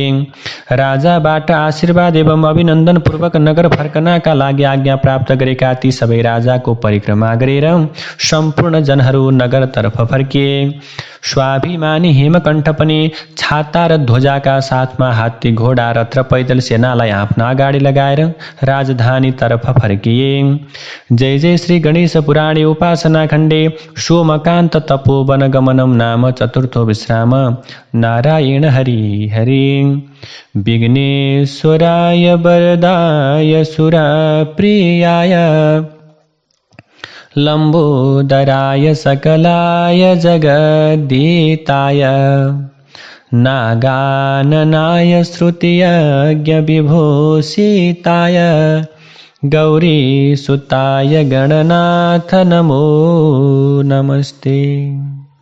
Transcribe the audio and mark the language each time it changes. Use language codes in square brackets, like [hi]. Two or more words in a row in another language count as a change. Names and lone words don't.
[ne] राजाबाट आशीर्वाद एवं अभिनन्दन पूर्वक नगर फर्कनका लागि आज्ञा प्राप्त गरेका ती सबै राजाको परिक्रमा गरेर सम्पूर्ण जनहरू नगरतर्फ फर्किए। स्वाभिमानी हेमकण्ठ पनि छाता र ध्वजाका साथमा हात्ती, घोडा, रथ र पैदल सेनालाई आफ्नो अगाडि लगाएर राजधानीतर्फ फर्किए। [sa] जय जय श्री गणेश पुराणे उपासना खण्डे सोमकान्त तपोवन गमनम नाम चतुर्थो विश्राम। नारायण हरि हरि। विघ्नेश्वराय वरदाय सुरप्रियाय लंबोदराय सकलाय जगद्दिताय नागाननाय श्रुतियज्ञ विभूषिताय गौरीसुताय गणनाथ नमो नमस्ते।